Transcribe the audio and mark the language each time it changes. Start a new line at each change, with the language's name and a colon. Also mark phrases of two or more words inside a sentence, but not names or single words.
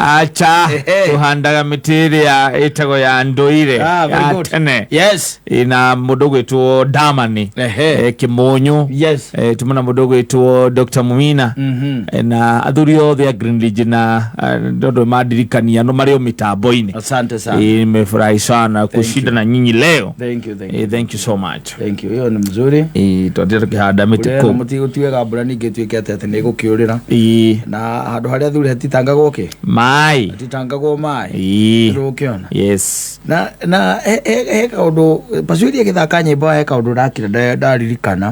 Kikuyu: Acha tũhandaga mĩtĩ ĩrĩa ĩtagwo ya ndũire ya tene.
English: Yes.
Kikuyu: Na mũndũ gwĩtwo Damani Kĩmũnyũ.
English: Yes.
Kikuyu: Tumana mũndũ gwĩtwo Dr. Mumina. Na athuri othe a Greenridge na ndondo madirikania no mareo mitambo-ini.
Swahili: Asante sana. Nimefurahi sana kushinda na nyinyi leo.
English: Thank you so much. Thank you.
Swahili: Hiyo ni mzuri.
Kikuyu: Twatira kihanda miti ko. Muti utiwega mbura ninge twikete ati ni gukiurira. Na handu haria athuri hatitangagwo ki? Mai. Hatitangagwo mai. Ndukiona.
English: Yes.
Kikuyu: Na he kaundu Pasweri agithaka nyimbo he kaundu rakira ndaririkana.